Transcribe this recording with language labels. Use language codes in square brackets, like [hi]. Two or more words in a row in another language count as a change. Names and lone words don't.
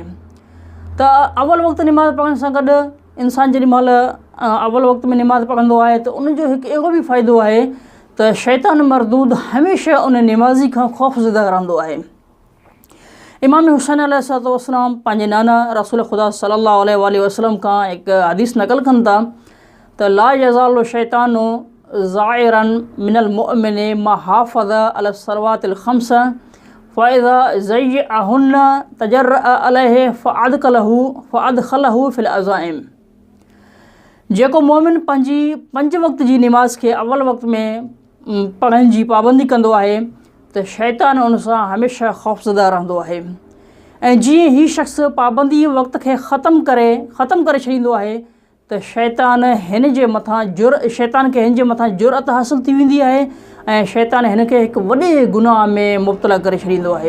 [sd] त अव्वल वक़्तु निमाज़ पढ़ण सां गॾु इंसान जेॾी महिल अव्वल वक़्त में निमाज़ पढ़ंदो आहे त उनजो हिकु अहिड़ो बि फ़ाइदो आहे त शैतान मरदूद हमेशह उन निमाज़ी खां ख़ौफ़ज़दा रहंदो आहे। इमाम हुसैन [ar] عليه الصلاة والسلام [sd] पंहिंजे नाना रसूल ख़ुदा [ar] صلى الله عليه وسلم [sd] खां हिकु हदीस नक़ल कनि था त [ar] لا يزال الشيطان ذاعرا من المؤمن ما حافظ على الصلوات الخمس فإذا ضيعهن تجرأ عليه فأدخله في العظائم. [sd] जेको मोमिन पंहिंजी 5 वक़्त जी निमाज़ खे अव्वल वक़्त में पढ़ण जी पाबंदी कंदो आहे त शैतान उन सां हमेशह ख़ौफ़ज़दा रहंदो आहे। ऐं जीअं ही शख़्स पाबंदी वक़्त खे ख़तमु करे छॾींदो आहे त शैतान खे हिन जे मथां जुरअत हासिलु थी वेंदी आहे ऐं शैतान हिन खे हिकु वॾे गुनाह में मुब्तला करे छॾींदो आहे।